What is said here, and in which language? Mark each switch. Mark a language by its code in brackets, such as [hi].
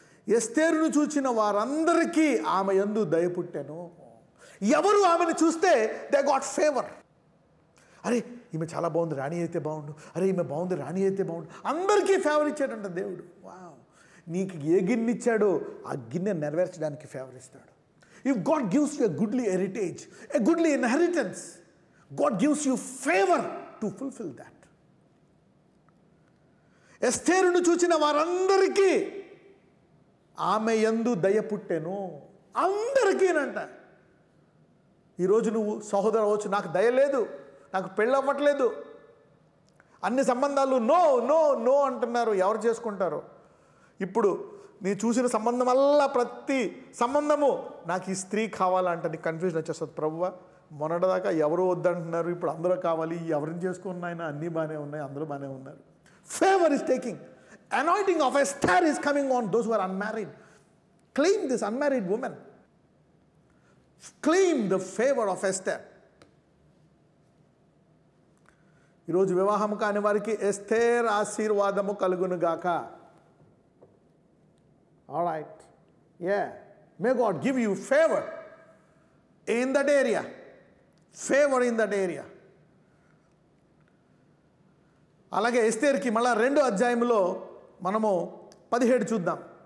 [te] ఎస్తేరును చూచిన వారందరికీ ఆమె యందు దయ పుట్టెను. ఎవరు ఆమెను చూస్తే [en] They got favour. [te] అరే ఈమె చాలా బాగుంది, రాణి అయితే బాగుండు. అరే ఈమె బాగుంది, రాణి అయితే బాగుండు. అందరికీ ఫేవర్ ఇచ్చాడంట దేవుడు. వావ్. నీకు ఏ గిన్నె ఇచ్చాడో ఆ గిన్నె నెరవేర్చడానికి ఫేవర్ ఇస్తాడు. [en] If God gives you a goodly heritage, a goodly inheritance, God gives you favor to fulfill that. [te] ఎస్తేరును చూచిన వారందరికీ ఆమె యందు దయ పుట్టెను. అందరికీనంట. ఈరోజు నువ్వు సహోదరు అవచ్చు, నాకు దయ లేదు, నాకు పెళ్ళి అవ్వట్లేదు, అన్ని సంబంధాలు నో నో నో అంటున్నారు. ఎవరు చేసుకుంటారో? ఇప్పుడు నీ చూసిన సంబంధం వల్ల ప్రతి సంబంధము నాకు ఈ స్త్రీ కావాలంటే నీకు కన్ఫ్యూజన్ వచ్చేస్తుంది. ప్రభువా, మొన్నటిదాకా ఎవరు వద్దంటున్నారు, ఇప్పుడు అందరూ కావాలి, ఎవరిని చేసుకున్నాయినా అన్నీ బాగానే ఉన్నాయి, అందరూ బాగానే ఉన్నారు. [en] Favour is taking. Anointing of Esther is coming on those who are unmarried. Claim this, unmarried woman. Claim the favor of Esther. [te] ఈరోజు వివాహం కాని వారికి ఎస్తేర్ ఆశీర్వాదము కలుగును గాక. [en] All right. Yeah. May God give you favor in that area. Favor in that area. [te] అలాగే ఎస్తేర్కి మళ్ళా 2వ అధ్యాయంలో మనము 17 చూద్దాం.